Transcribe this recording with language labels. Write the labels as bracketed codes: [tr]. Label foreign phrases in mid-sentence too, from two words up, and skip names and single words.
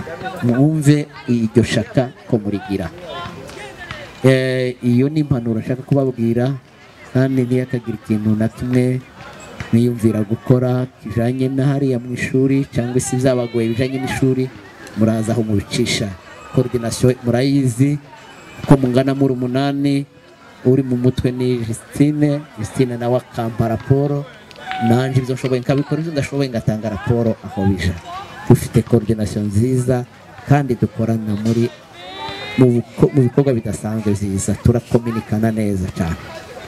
[rn] Mwumve iryo shaka ko murigira. Iyo ni impanuro nshaka kubabwira, kandi ntiyakagira ikintu na kimwe mwiyumvira gukora kijanye na hariya mu ishuri cyangwa se byabagoye bijanye n'ishuri, muraza aho mubicisha. Coordination murayizi ko mungana muri 8, uri mu mutwe ni Justine nawe akampa raporo, nanje ibyo nshoboye nkabikora, ibyo ndashoboye ngatanga raporo aho bija. Dufite coordination nziza kandi dukorana muri mu bikorwa bidasanzwe byiza, turakominikana neza cyane.